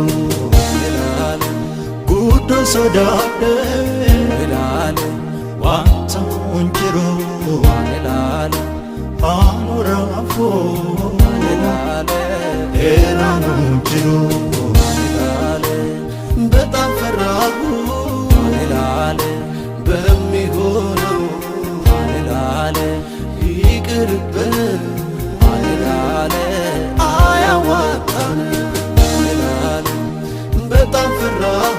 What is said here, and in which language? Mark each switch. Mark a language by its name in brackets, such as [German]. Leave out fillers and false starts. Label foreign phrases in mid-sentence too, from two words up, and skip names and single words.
[Oromo] ilaale guddoo sodaadhe ilaale waan ta'uun jiru ilaale haamuraafoo ilaale Eraanuun jiru ilaale [Amharic] በጣም ፈራሁ [Oromo] ilaale [Amharic] በሚሆነው [Oromo] ilaale [Amharic] ይቅርብን [Oromo] ilaale [Amharic] አያዋጣን [Oromo] ilaale [Amharic] በጣም ፈራሁ